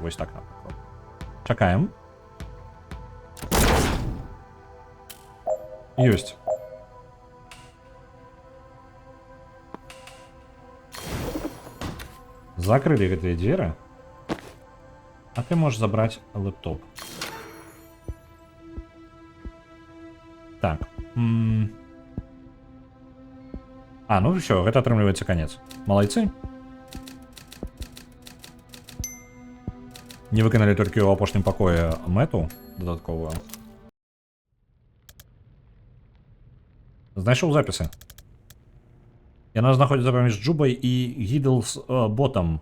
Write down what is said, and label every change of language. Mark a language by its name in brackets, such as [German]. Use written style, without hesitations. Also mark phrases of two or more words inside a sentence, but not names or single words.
[Belarusian] Вось так. Чакаем. Ёсць. Закрылі гэтыя дзверы. [Russian] А ты можешь забрать лэптоп. Так. А, ну все, [Belarusian] гэта атрымліваецца конец. Малайцы. Не выканалі толькі ў апошнім пакоі мэту дадатковую. Знайшоў запісы. Яна знаходзіцца паміж Джубай і Гідлс ботам.